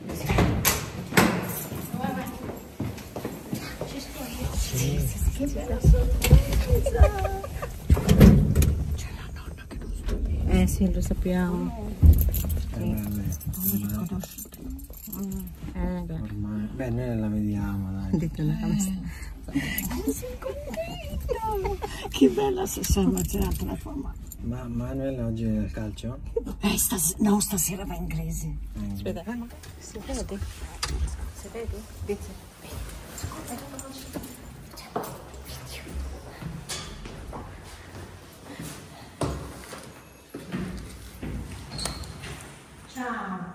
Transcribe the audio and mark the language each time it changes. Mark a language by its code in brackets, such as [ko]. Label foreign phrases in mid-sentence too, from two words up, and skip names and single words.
[it] Sì, lo sappiamo. Ormai, beh, noi la vediamo, dai. [tl] Dito na kami. [it] Che sei contento! Che Che bella stamattina forma. Ma Manuel oggi è il calcio? No, stasera va inglese. Aspetta, si vede? Si vede? Dice. Ciao!